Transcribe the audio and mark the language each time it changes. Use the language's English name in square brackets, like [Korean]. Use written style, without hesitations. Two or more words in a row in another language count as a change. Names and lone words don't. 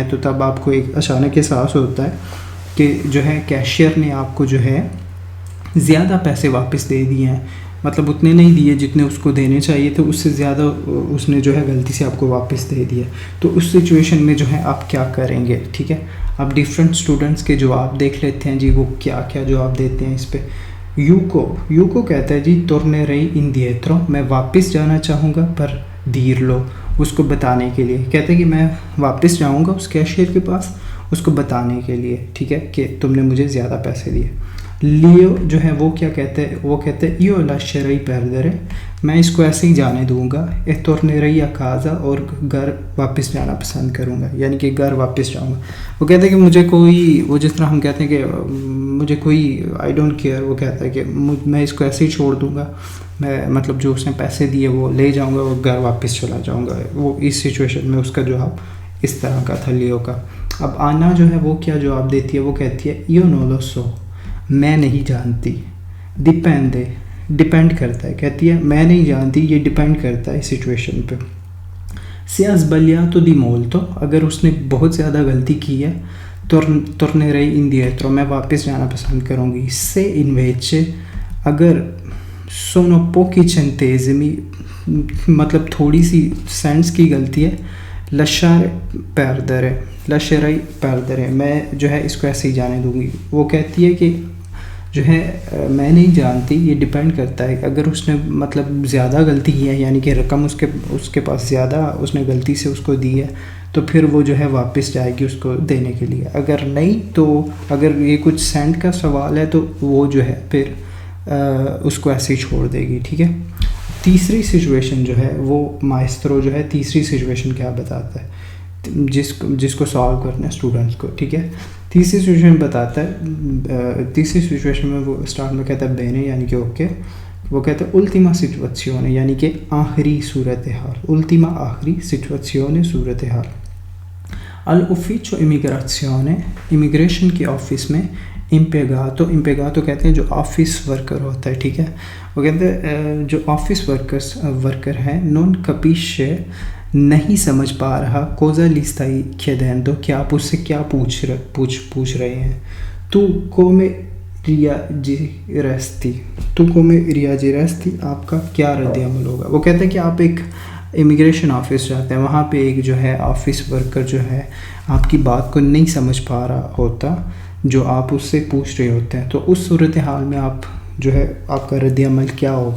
[Urdu] تو تب آپ کو ایک اچانک احساس ہوتا ہے کہ جو ہے کیشیئر نے آپ کو جو ہے زیادہ پیسے واپس دے دیے ہیں، مطلب اتنے نہیں دیے جتنے اس کو دینے چاہیے تھے، اس سے زیادہ اس نے جو ہے غلطی سے آپ کو واپس دے دیا. تو اس سچویشن میں جو ہے آپ کیا کریں گے. ٹھیک ہے. اب [English] different students [Urdu] کے جواب دیکھ لیتے ہیں جی وہ کیا کیا جواب دیتے ہیں اس پہ. یوکو کہتا ہے جی [Italian] tornerei indietro، [Urdu] میں واپس جانا چاہوں گا پر dirlo، اس کو بتانے کے لیے. کہتے ہیں کہ میں واپس جاؤں گا اس کیشیئر کے پاس اس کو بتانے کے لیے. ٹھیک ہے. کہ تم نے مجھے زیادہ پیسے دیے. لیو جو ہے وہ کیا کہتے ہیں، وہ کہتے ہیں [Italian] io lascerei perdere، [Urdu] میں اس کو ایسے ہی جانے دوں گا. [Italian] e tornerei a casa، [Urdu] اور گھر واپس جانا پسند کروں گا، یعنی کہ گھر واپس جاؤں گا. وہ کہتے ہیں کہ مجھے کوئی، وہ جس طرح ہم کہتے ہیں کہ مجھے کوئی [English] I don't care، [Urdu] وہ کہتا ہے کہ میں اس کو ایسے ہی چھوڑ دوں گا، میں مطلب جو اس نے پیسے دیے وہ لے جاؤں گا اور گھر واپس چلا جاؤں گا. وہ اس سچویشن میں اس کا جواب اس طرح کا تھا لیو کا. اب آنا جو ہے وہ کیا جواب دیتی ہے, وہ کہتی ہے [Italian] io non lo so, [Urdu] میں نہیں جانتی. ڈپینڈ کرتا ہے, کہتی ہے میں نہیں جانتی, یہ ڈپینڈ کرتا ہے سچویشن پہ. [Italian] Se ha sbagliato di molto, [Urdu] اگر اس نے بہت زیادہ غلطی کی ہے, [Italian] tornerei indietro, [Urdu] میں واپس جانا پسند کروں گی. [Italian] Se invece, اگر sono pochi centesimi, [Urdu] مطلب تھوڑی سی سینٹس کی غلطی ہے, [Italian] lascerei perdere, [Urdu] میں جو ہے اس کو ایسے ہی جانے دوں گی. وہ کہتی ہے کہ جو ہے میں نہیں جانتی, یہ ڈپینڈ کرتا ہے. اگر اس نے مطلب زیادہ غلطی کی ہے, یعنی کہ رقم اس کے پاس زیادہ اس نے غلطی سے اس کو دی ہے, تو پھر وہ جو ہے واپس جائے گی اس کو دینے کے لیے. اگر نہیں, تو اگر یہ کچھ سینٹ کا سوال ہے تو وہ جو ہے پھر اس کو ایسے ہی چھوڑ دے گی. ٹھیک ہے. تیسری سچویشن جو ہے وہ مائسٹرو جو ہے تیسری سچویشن کیا بتاتا ہے, جس کو سالو کرنا ہے اسٹوڈنٹس کو. ٹھیک ہے. تیسری سچویشن بتاتا ہے, تیسری سچویشن میں وہ اسٹارٹ میں کہتا ہے بینے, یعنی کہ اوکے. وہ کہتا ہے [Italian] ultima situazione, [Urdu] یعنی کہ آخری صورتحال. [Italian] ultima آخری situazione صورتحال. all'ufficio immigrazione, [Urdu] امیگریشن کے آفس میں impiegato کہتے ہیں جو [English] office worker [Urdu] ہوتا ہے. ٹھیک ہے. وہ کہتے ہیں جو [English] office worker [Urdu] ہے, [Italian] non capisce, [Urdu] نہیں سمجھ پا رہا, [Italian] cosa gli stai chiedendo, [Urdu] کہ آپ اس سے کیا پوچھ رہے ہیں. تو [Italian] come reagiresti, [Urdu] آپ کا کیا رد عمل ہوگا. وہ کہتے ہیں کہ آپ ایک امیگریشن آفس جاتے ہیں, وہاں پہ ایک جو ہے [English] office worker [Urdu] جو ہے آپ کی بات کو نہیں سمجھ پا رہا ہوتا جو آپ اس سے پوچھ رہے ہوتے ہیں, تو اس صورتحال میں آپ جو ہے آپ کا رد عمل کیا ہوگا.